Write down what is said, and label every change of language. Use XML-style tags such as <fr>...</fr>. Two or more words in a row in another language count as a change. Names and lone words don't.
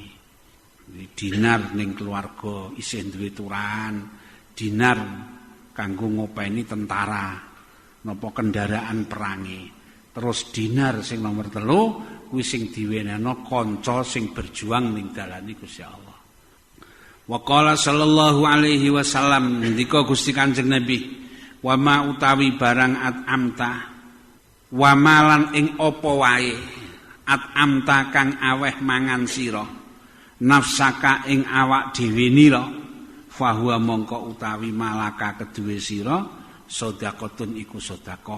<jv>Dinar ning keluarga isih duwe turahan, dinar kanggo ngopeni tentara napa kendaraan perangi. Terus dinar sing nomor 3 kuwi sing diwenehno kanca sing berjuang ning dalane Gusti Allah.</jv> <ar>Wa qala sallallahu alaihi wasallam</ar> <jv>ndika Gusti Kanjeng Nabi,</jv> <ar>wa ma</ar> <jv>utawi barang</jv> <ar>at'amta wa malan</ar> <jv>ing apa wae at'amta kang aweh mangan sira nafsaka ing awak dhewe nira fahuwa mongko utawi malaka keduwe sira sedekahun iku sedekah.</jv>